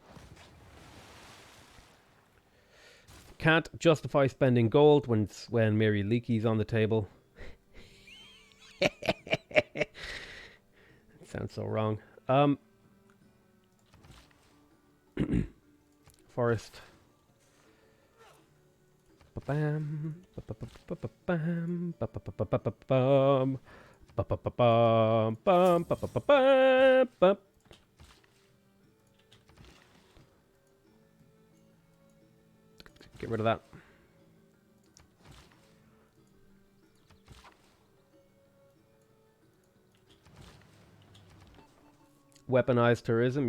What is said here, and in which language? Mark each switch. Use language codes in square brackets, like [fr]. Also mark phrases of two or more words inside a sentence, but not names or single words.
[en] Can't justify spending gold when Mary Leakey's on the table. It sounds so wrong. Forest. Ba-bam. Ba-ba-ba-ba-bam. Ba-ba-ba-ba-ba-bam. Ba-ba-ba-bam. Bam. Ba-ba-ba-ba-bam. Get rid of that. Weaponized tourism.